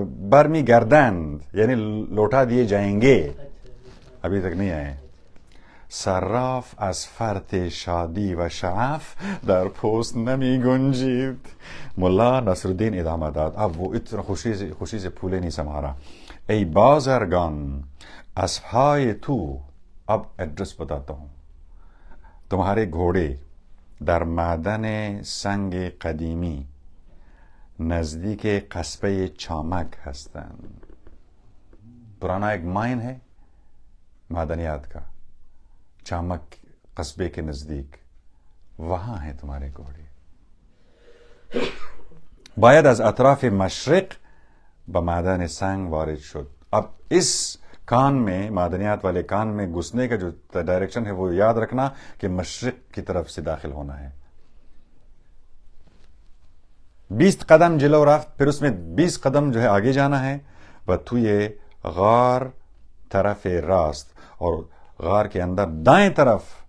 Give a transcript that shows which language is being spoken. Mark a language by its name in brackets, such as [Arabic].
[Persian] برمی گردند [Urdu] یعنی لوٹا دیے جائیں گے، ابھی تک نہیں آئے. [Persian] صراف از فرط شادی و شعف در پوست نمی گنجید. [Urdu] ملا نصرالدین [Persian] ادامہ داد، [Urdu] اب وہ اتنا خوشی سے پھولے نہیں سما رہا. [Persian] ای بازرگان، اسبهای تو، [Urdu] اب ایڈریس بتاتا ہوں، تمہارے گھوڑے [Persian] در معدن سنگ قدیمی نزدیک قصبه چامک هستند. [Urdu] پرانا ایک مائن ہے معدنیات کا، چامک قصبے کے نزدیک، وہاں ہیں تمہارے گھوڑے. [Persian] باید از اطراف مشرق به معدن سنگ وارد شد. [Urdu] اب اس کان میں، معدنیات والے کان میں گھسنے کا جو ڈائریکشن ہے وہ یاد رکھنا کہ مشرق کی طرف سے داخل ہونا ہے. [Persian] 20 قدم جلو رفت، [Urdu] پھر اس میں 20 قدم جو ہے آگے جانا ہے. [Persian] و توی غار طرف راست، [Urdu] اور غار کے اندر دائیں طرف.